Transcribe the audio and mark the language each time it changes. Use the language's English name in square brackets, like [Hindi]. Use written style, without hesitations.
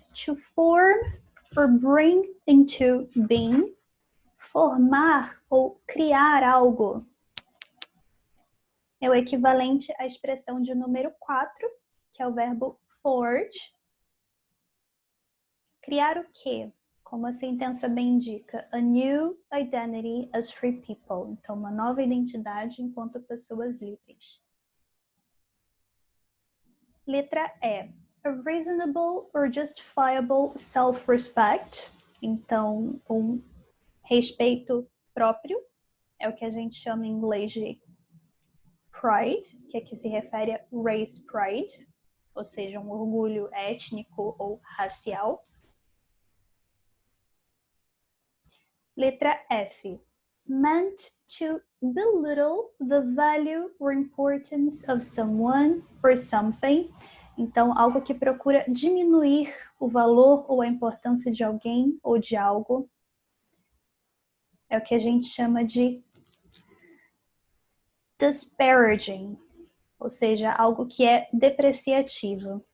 [English] To form or bring into being. [Portuguese] Formar ou criar algo. É o equivalente à expressão de número 4, que é o verbo forge. Criar o quê? Como a sentença bem indica, [English] a new identity as free people. [Portuguese] Então, uma nova identidade enquanto pessoas livres. Letra E. [English] a reasonable or justifiable self-respect. [Portuguese] Então, um respeito próprio é o que a gente chama em inglês de pride, que aqui se refere a race pride, ou seja, um orgulho étnico ou racial. Letra F. [English] Meant to belittle the value or importance of someone or something. [Portuguese] Então, algo que procura diminuir o valor ou a importância de alguém ou de algo. É o que a gente chama de disparaging, ou seja, algo que é depreciativo.